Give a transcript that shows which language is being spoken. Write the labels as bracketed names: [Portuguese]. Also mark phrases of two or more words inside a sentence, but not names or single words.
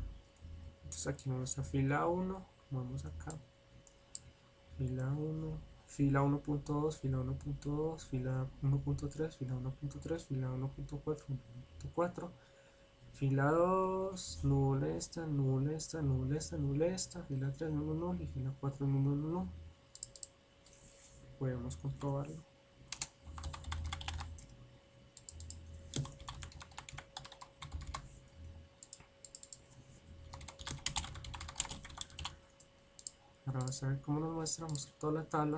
[Spanish] Entonces aquí nuestra fila 1, vamos acá, fila 1, fila 1.2, fila 1.2, fila 1.3, fila 1.3, fila 1.4, 1.4, fila 2, null esta, null esta, null esta, null esta, fila 3, null, null, y fila 4, null, null, null. Podemos comprobarlo. Ahora vamos a ver cómo nos muestra, toda la tabla.